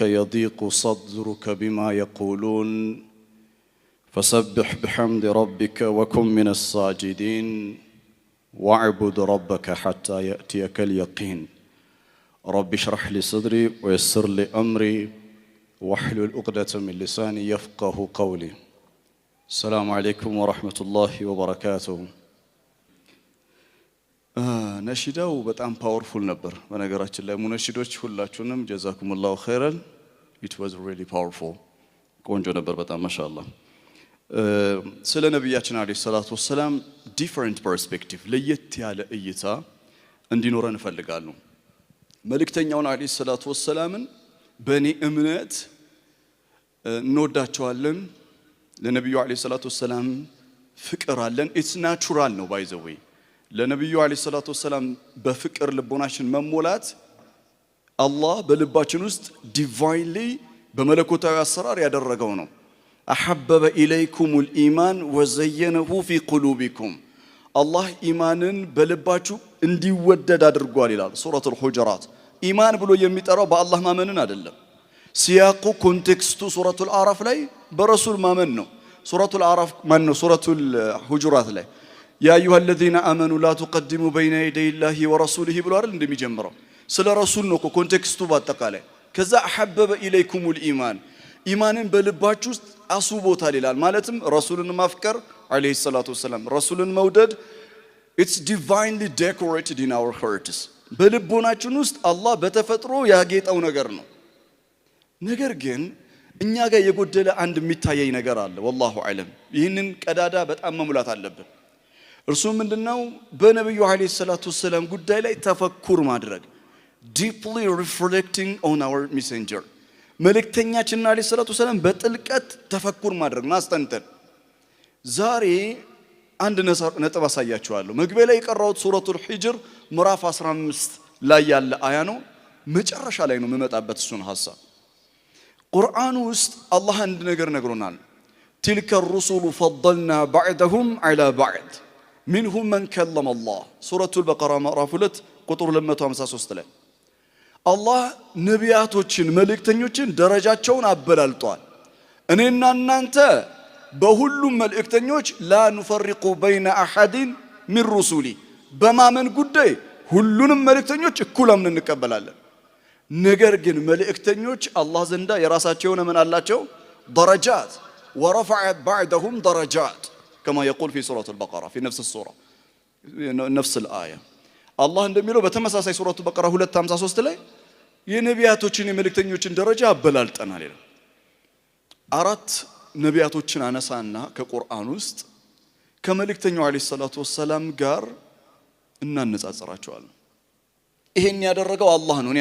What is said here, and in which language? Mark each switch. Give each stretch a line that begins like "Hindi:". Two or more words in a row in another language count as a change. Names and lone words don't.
Arabic: يضيق صدرك بما يقولون فسبح بحمد ربك وكن من الساجدين واعبد ربك حتى يأتيك اليقين رب اشرح لي صدري ويسر لي أمري واحلل عقدة من لساني يفقه قولي السلام عليكم ورحمة الله وبركاته
Amharic: ነሽዳው በጣም ፓወርፉል ነበር በነገራችን ላይ ሙነሽዶች ሁላችሁንም
Arabic: جزاكم الله خيرا
English: it was really powerful
Amharic: ቆንጆ ነበር በጣም ማሻአላህ ስለ ነብያችን
Arabic: عليه الصلاة والسلام
English: different perspective
Amharic: ለየት ያለ እይታ እንዲኖረን እፈልጋለሁ መልእክተኛውን
Arabic: عليه الصلاة والسلام
Amharic: በእኔ እምነት እንወዳቸዋለን ለነብዩ
Arabic: عليه الصلاة والسلام
Amharic: ፍቅር አለን
English: it's natural
Amharic: ነው
English: by the way
Amharic: ለነብዩ
Arabic: عليه الصلاة والسلام
Amharic: በፍቅር ልቦናችን መሞላት አላህ በልባችን ውስጥ ዲቫይንሊ በመለኮታዊ አሰራር ያደረገው ነው
Arabic: حبب إليكم الإيمان وزينه في قلوبكم
Amharic: አላህ ኢማንን በልባችሁ እንዲወደድ አድርጓል ይላል ሱረቱል ሁጁራት ኢማን ብሎ የሚጠራው በአላህ ማመንን አይደለም ሲያቁ ኮንቴክስቱ ሱረቱል አራፍ ላይ በረሱል ማመን ነው ሱረቱል አራፍ ማን ነው ሱረቱል ሁጁራት ላይ
Arabic: يا أيها الذين آمنوا لا تقدموا بين يدي الله ورسوله
Amharic: بلو አይደል እንደሚጀምረው ስለ ረሱል ነው ኮንቴክስቱ ባጠቃላይ ከዛ
Arabic: حبب إليكم الإيمان
Amharic: ኢማንን በልባችሁ ውስጥ አስቦታል ይላል ማለትም ረሱልን ማፍቀር
Arabic: عليه الصلاة والسلام
Amharic: ረሱልን መውደድ
English: it's divinely decorated in our hearts
Amharic: በልቦናችን ውስጥ አላህ በተፈጥሮ ያጌጠው ነገር ነው ነገር ግን እኛ ጋር የጎደለ አንድ የሚታየኝ ነገር አለ
Arabic: والله اعلم
Amharic: ይህንን ቀዳዳ በጣም መሙላት አለብን እርሱ ምንድነው በነብዩ
Arabic: عليه الصلاة والسلام
Amharic: ጉዳይ ላይ ተፈኩር ማድረግ
English: deeply reflecting on our messenger
Amharic: መልእክተኛችን
Arabic: عليه الصلاة والسلام
Amharic: በጥልቀት ተፈኩር ማድረግ ማስተንተን ዛሬ አንድ ነጥብ አሳያችኋለሁ መግቢያ ላይ የቀራሁት ሱረቱል ሂጅር ምዕራፍ 15 ላይ ያለ አያ ነው መጨረሻ ላይ ነው የምመጣበት እሱን ሐሳብ ቁርአኑ ውስጥ አላህ አንድ ነገር ነግሮናል
Arabic: تلك الرسل فضلنا بعضهم على بعض منهم من كلم الله سورة البقرة مراف
Amharic: 2 ቁጥር 253 ላይ አላህ ነቢያቶችን መልእክተኞችን ደረጃቸውን አበላልጧል እኔና እናንተ በሁሉም መልእክተኞች
Arabic: لا نفرق بين احد من رسلي
Amharic: በማመን ጉዳይ ሁሉንም መልእክተኞች እኩል አምነን እንቀበላለን ነገር ግን መልእክተኞች አላህ ዘንዳ የራሳቸው ምን አላቸው
Arabic: درجات ورفع بعضهم درجات كما يقول في سورة البقرة في نفس السورة نفس الآية الله
Amharic: እንደሚለው በተመሳሳይ ሱረቱ በቀራ 253 ላይ የነቢያቶችን የመልእክተኞችን ደረጃ አበላልጠናል ይላል አራት ነቢያቶችን አነሳና ከቁርአን ውስጥ ከመልእክተኛው
Arabic: عليه الصلاة والسلام
Amharic: ጋር እናነጻጽራቸዋለን። ይሄን ያደረገው አላህ ነው።